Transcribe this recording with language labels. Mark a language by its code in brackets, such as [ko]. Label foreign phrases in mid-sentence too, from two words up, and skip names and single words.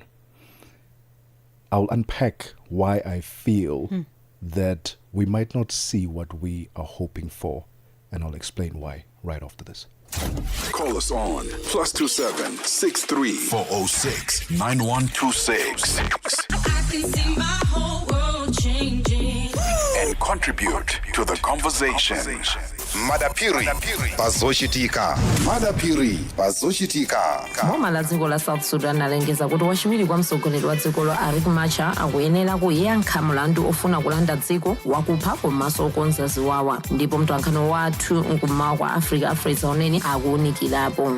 [en] I'll unpack why I feel that we might not see what we are hoping for, and I'll explain why right after this. Call us on +27 63 406 9126 and contribute to the conversation. Madapiri bazoshitika. Madapiri bazoshitika. [ny] Boma la dziko la South Sudan alengeza kuti wachiwiri kwa mtsogoleri wa dziko lo Riek Machar akuyenera kuyankha mlandu ofuna kulanda dziko wakupha komanso okonza ziwawa. Ndipo mtolankhani wathu nkummawa kwa Africa Fraser Oneni akuwunikirapo.